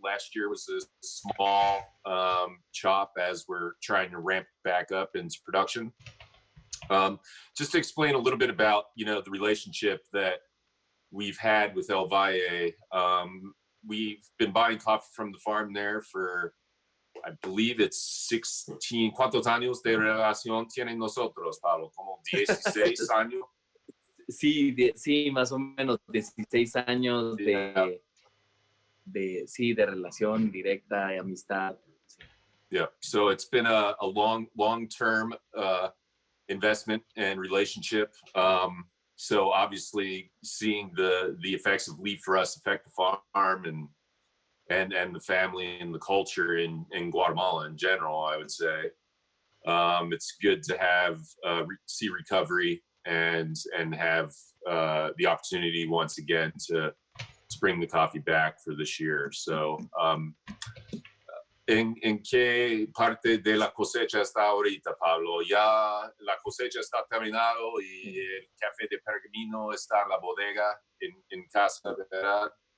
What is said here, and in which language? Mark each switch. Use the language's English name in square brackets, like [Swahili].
[English] Last year was a small chop as we're trying to ramp back up into production. Just to explain a little bit about, the relationship that we've had with El Valle. We've been buying coffee from the farm there for, I believe it's 16. [Spanish] ¿Cuántos años de relación tienen nosotros, Pablo? Como 16 años. Sí, más o menos 16 años de relación directa, de amistad. [English] Yeah, so it's been a long-term investment and relationship. So obviously seeing the effects of leaf rust affect the farm and the family and the culture in Guatemala in general, I would say. It's good to have see recovery and have the opportunity once again to bring the coffee back for this year. So [Spanish] ¿En qué parte de la cosecha está ahorita, Pablo? Ya la cosecha está terminado y el café de pergamino está en la bodega en casa, ¿verdad?